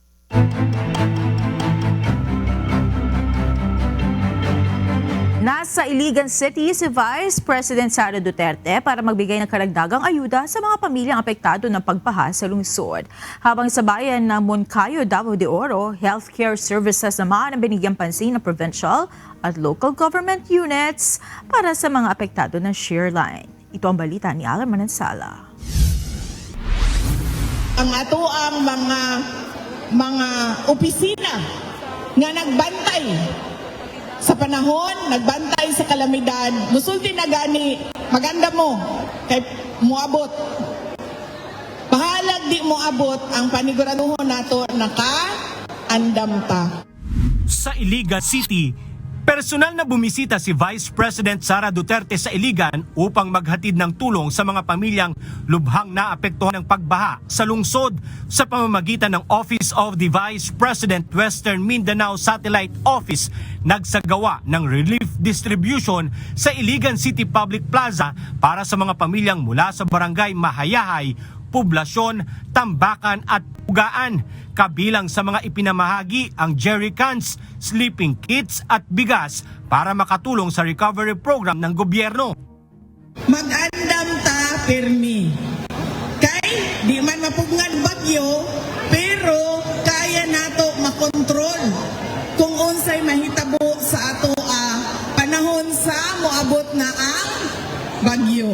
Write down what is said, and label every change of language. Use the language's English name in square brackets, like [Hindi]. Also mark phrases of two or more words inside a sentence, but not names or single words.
[Filipino] Nasa Iligan City si Vice President Sara Duterte para magbigay ng karagdagang ayuda sa mga pamilyang apektado ng pagbaha sa lungsod. Habang sa bayan ng Moncayo, Davao de Oro, [English] healthcare services [Filipino] naman ang binigyang pansin ng provincial at [English] local government units [Filipino] para sa mga apektado ng [English] shear line. [Filipino] Ito ang balita ni Alan Manansala. [Cebuano] Ang ato ang mga opisina nga nagbantay sa panahon, nagbantay sa kalamidad, musulti na gani, maganda mo, kay muabot. Bahalag di muabot, ang paniguraduhon nato naka-andam ta. [Filipino] Sa Iligan City, personal na bumisita si Vice President Sara Duterte sa Iligan upang maghatid ng tulong sa mga pamilyang lubhang naapektuhan ng pagbaha sa lungsod sa pamamagitan ng Office of the Vice President Western Mindanao Satellite Office. Nagsagawa ng [English] relief distribution [Filipino] sa Iligan City Public Plaza para sa mga pamilyang mula sa barangay Mahayahay, Poblasyon, Tambakan at Pugaan. Kabilang sa mga ipinamahagi ang jerrycans, [English] sleeping kits [Filipino] at bigas para makatulong sa [English] recovery program [Filipino] ng gobyerno. [Cebuano] Mag-andam ta permi. Kay di man mapugngan bagyo, pero kaya nato makontrol kung unsay mahitabo sa ato panahon sa moabot na ang bagyo.